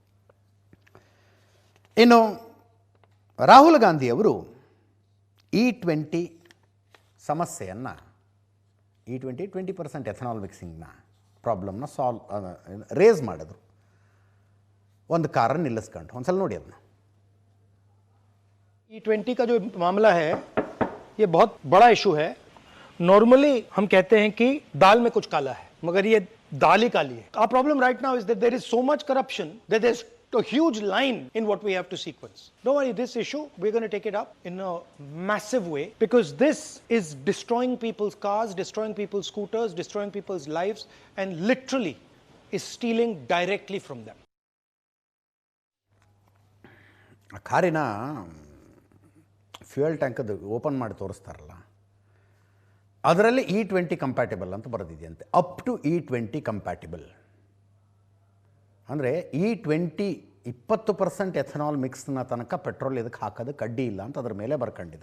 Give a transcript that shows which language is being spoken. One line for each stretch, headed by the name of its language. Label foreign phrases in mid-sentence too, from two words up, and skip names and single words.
Kannada: ಇನ್ನು ರಾಹುಲ್ ಗಾಂಧಿಯವರು E20 ಸಮಸ್ಯೆಯನ್ನು E20 20%
English: ethanol mixing problem raise
Kannada: ಮಾಡಿದ್ರು. ಒಂದು ಕಾರನ್ನು ನಿಲ್ಲಿಸ್ಕೊಂಡು ಒಂದ್ಸಲ ನೋಡಿ ಅದನ್ನ.
Hindi: E20 का जो मामला है ये बहुत बड़ा इशू है. नॉर्मली हम कहते हैं कि दाल में कुछ काला है, मगर ये दाल ही काली है.
English: Our problem right now is that there is so much corruption that there's a huge line in what we have to sequence. Don't worry, this issue we're going to take it up in a massive way, because this is destroying people's cars, destroying people's scooters, destroying people's lives, and literally is stealing directly from them.
Kannada: ಆ ಕಾರಿನ
English: fuel tank
Kannada: ಓಪನ್ ಮಾಡಿ ತೋರಿಸ್ತಾರಲ್ಲ, ಅದರಲ್ಲಿ E20 ಕಂಪ್ಯಾಟಿಬಲ್ ಅಂತ ಬರೆದಿದೆಯಂತೆ.
English: up to
Kannada: E20 ಕಂಪ್ಯಾಟಿಬಲ್ ಅಂದರೆ E20 20%
English: ethanol mix
Kannada: ತನಕ ಪೆಟ್ರೋಲ್ ಇದಕ್ಕೆ ಹಾಕೋದಕ್ಕೆ ಅಡ್ಡಿ ಇಲ್ಲ ಅಂತ ಅದ್ರ ಮೇಲೆ ಬರ್ಕೊಂಡಿದೆ.